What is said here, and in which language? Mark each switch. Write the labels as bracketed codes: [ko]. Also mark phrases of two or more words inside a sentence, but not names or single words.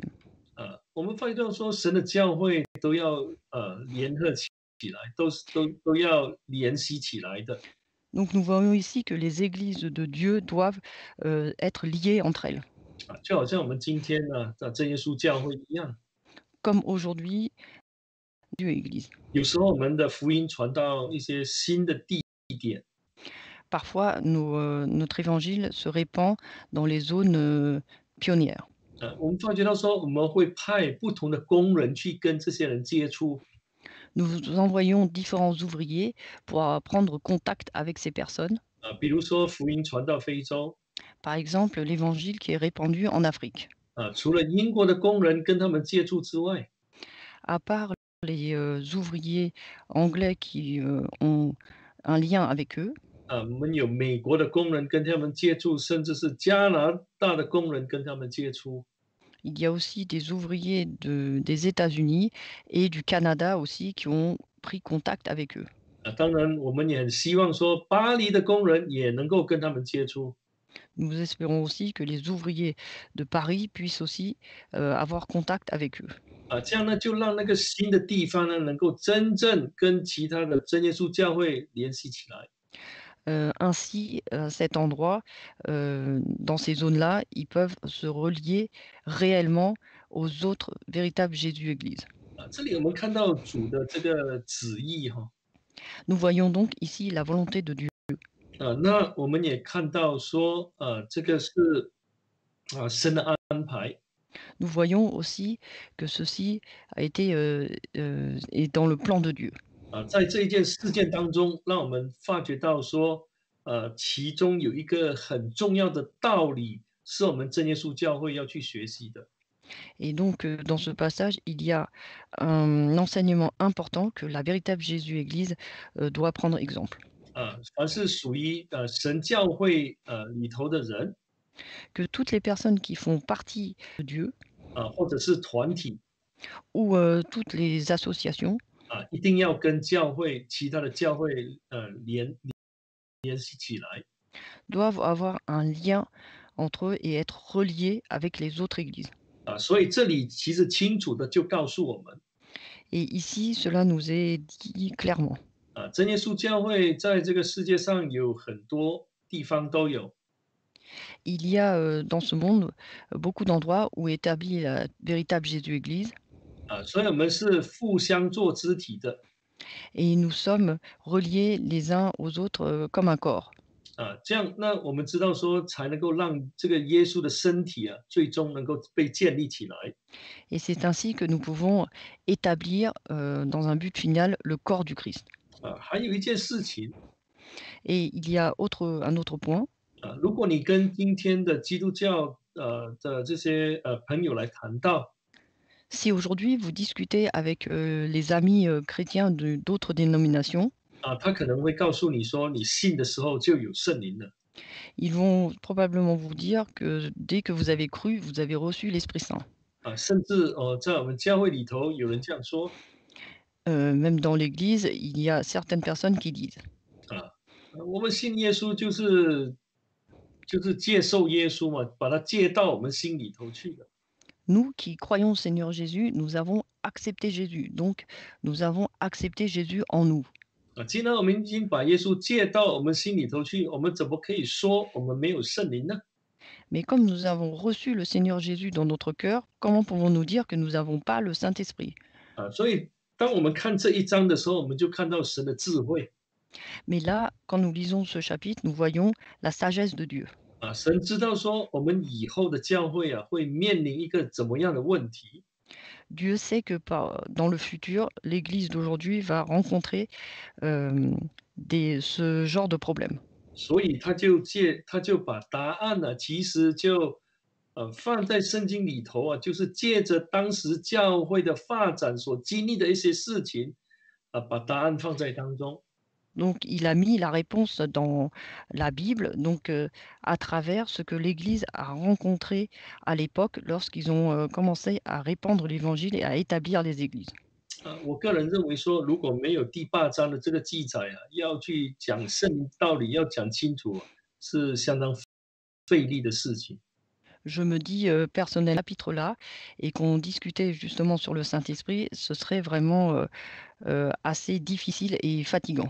[zh] 我们发觉到说，神的教会都要联合起来，都要联系起来的。 [fr] Donc nous voyons ici que les églises de Dieu doivent être liées entre elles, [zh] 就好像我们今天呢，真耶稣教会一样， [fr] comme aujourd'hui Dieu et Église. [zh] 有时候我们的福音传到一些新的地点， [fr] Parfois, notre évangile se répand dans les zones pionnières. [zh] 我们发觉到说，我们会派不同的工人去跟这些人接触， [fr] Nous envoyons différents ouvriers pour prendre contact avec ces personnes. [zh] 比如说福音传到非洲， [fr] Par exemple, l'évangile qui est répandu en Afrique. [zh] 除了英国的工人跟他们接触之外， [fr] À part les ouvriers anglais qui ont un lien avec eux, [zh] 我们有美国的工人跟他们接触，甚至是加拿大的工人跟他们接触。 [fr] il y a aussi des ouvriers des États-Unis et du Canada aussi qui ont pris contact avec eux. [zh] 当然，我们也很希望说，巴黎的工人也能够跟他们接触。 [fr] Nous espérons aussi que les ouvriers de Paris puissent aussi avoir contact avec eux. [zh] 这样呢，就让那个新的地方呢，能够真正跟其他的真耶稣教会联系起来。 [fr] Ainsi, à cet endroit, dans ces zones-là, ils peuvent se relier réellement aux autres véritables Jésus-Église. [zh] 这里我们看到主的这个旨意哈。 [fr] Nous voyons donc ici la volonté de Dieu. [zh] 那我们也看到说，这个是神的安排。 [fr] Nous voyons aussi que ceci a été est dans le plan de Dieu. [zh] 在这一件事件当中，让我们发觉到说，其中有一个很重要的道理是我们真耶稣教会要去学习的。 [fr] Et donc, dans ce passage, il y a un enseignement important que la véritable Jésus-Église doit prendre exemple. [zh] 凡是属于神教会里头的人 [fr] Que toutes les personnes qui font partie de Dieu [zh] 或者是团体 [fr] ou toutes les associations [zh] 一定要跟教会其他的教会联系起来 [fr] doivent avoir un lien entre eux et être reliés avec les autres églises. [zh] 所以这里其实清楚的就告诉我们 [fr] Et ici, cela nous est dit clairement. [zh] 真耶稣教会在这个世界上有很多地方都有 [fr] Il y a dans ce monde beaucoup d'endroits où est établie la véritable Jésus-Église [zh] 所以我们是互相做肢体的 [fr] et nous sommes reliés les uns aux autres comme un corps. [zh] 这样那我们知道说才能够让这个耶稣的身体最终能够被建立起来 [fr] Et c'est ainsi que nous pouvons établir dans un but final le corps du Christ. [zh] 还有一件事情 [fr] Et il y a un autre point. [zh] 如果你跟今天的基督教的这些朋友来谈到 [fr] Si aujourd'hui vous discutez avec les amis chrétiens d'autres dénominations, [zh] 他可能会告诉你说，你信的时候就有圣灵了 [fr] ils vont probablement vous dire que dès que vous avez cru, vous avez reçu l'Esprit Saint. [zh] 甚至在我们教会里头有人这样说 [fr] Même dans l'Église, il y a certaines personnes qui disent [zh] 我们信耶稣就是接受耶稣嘛，把他接到我们心里头去的 [fr] nous qui croyons au Seigneur Jésus, nous avons accepté Jésus. Donc, nous avons accepté Jésus en nous. [zh] 既然我们已经把耶稣接到我们心里头去，我们怎么可以说我们没有圣灵呢？ [fr] Mais comme nous avons reçu le Seigneur Jésus dans notre cœur, comment pouvons-nous dire que nous n'avons pas le Saint-Esprit? [zh] 所以当我们看这一章的时候，我们就看到神的智慧 [fr] Mais là, quand nous lisons ce chapitre, nous voyons la sagesse de Dieu. [zh] 神知道说我们以后的教会会面临一个怎么样的问题 [fr] Dieu sait que dans le futur, l'Église d'aujourd'hui va rencontrer ce genre de problème. [zh] 所以他就把答案其实就放在圣经里头就是借着当时教会的发展所经历的一些事情把答案放在当中。 [fr] Donc, il a mis la réponse dans la Bible, donc à travers ce que l'Église a rencontré à l'époque lorsqu'ils ont commencé à répandre l'Évangile et à établir les églises. [zh] 我个人认为说，如果没有第8章的这个记载要去讲圣灵道理，要讲清楚是相当费力的事情。 [fr] Je me dis personnellement, chapitre-là, et qu'on discutait justement sur le Saint-Esprit, ce serait vraiment assez difficile et fatigant.